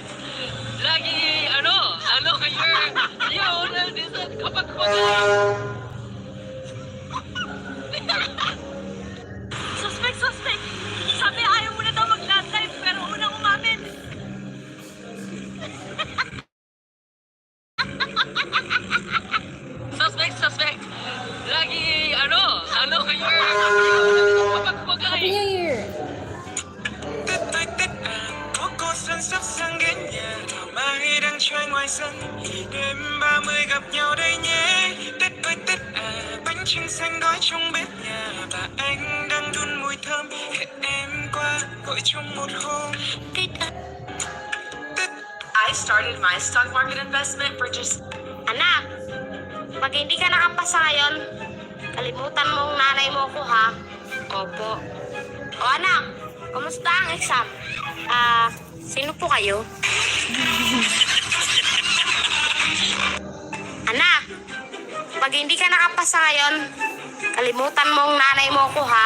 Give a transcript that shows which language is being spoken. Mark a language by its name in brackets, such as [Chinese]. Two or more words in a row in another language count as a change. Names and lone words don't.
[Filipino] Lagi, yun, minsan kapag Suspect! Sabi ayaw mo na daw mag-last time, pero unang umamin. Suspect! Lagi, kapag [English] Happy New Year! [Vietnamese] Xuân sắp sang đến nhà, thảo mai đang trôi ngoài sân. Đêm 30 gặp nhau đây nhé. Tết ơi Tết à, bánh trưng xanh gói trong bếp nhà. Và anh đang đun mùi thơm, hẹn em qua gọi trong một hôm. [English] I started my stock market investment for just... [Filipino] Anak, pag hindi ka nakapasa ngayon, kalimutan mong nanay mo ko, ha? Opo. O anak, kumusta ang exam? Sino po kayo? Anak, pag hindi ka nakapasa ngayon, kalimutan mong nanay mo ko, ha?